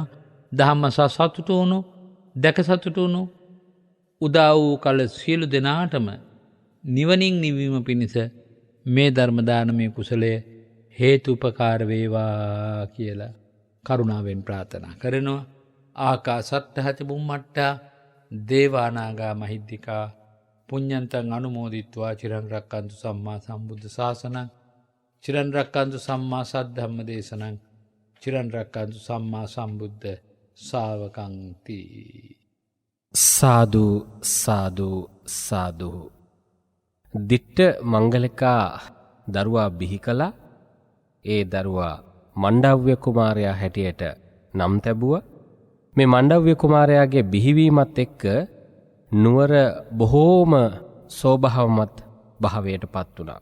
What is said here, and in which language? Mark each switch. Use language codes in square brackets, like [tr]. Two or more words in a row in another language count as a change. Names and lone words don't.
[si] ධම්මසා සතුටු වුණු, දැක සතුටු වුණු උදා වූ කල සියලු දෙනාටම නිවනින් නිවීම පිණිස මේ ධර්ම දානමය කුසලය හේතුපකාර වේවා කියලා කරුණාවෙන් ප්‍රාර්ථනා කරනවා. [pi] ආකාසට්ඨ බුම්මට්ඨා දේවානාගා මහිද්దికා පුඤ්ඤන්තං අනුමෝදිත්වා චිරන් රක්칸තු සම්මා සම්බුද්ධ ශාසනං, චිරන් රක්칸තු සම්මා සද්ධම්ම දේශනං, චිරන් රක්칸තු සම්මා සම්බුද්ධ ශාවකං තී. [si] සාදු සාදු සාදු. දිට්ඨ මංගලිකා දරුවා බිහි කළා. ඒ දරුවා මණ්ඩව්‍ය කුමාරයා හැටියට නම් තැබුවා. මේ මණ්ඩව්‍ය කුමාරයාගේ බිහිවීමත් එක්ක නුවර බොහෝම සෝභාවමත් භාවයට පත් වුණා.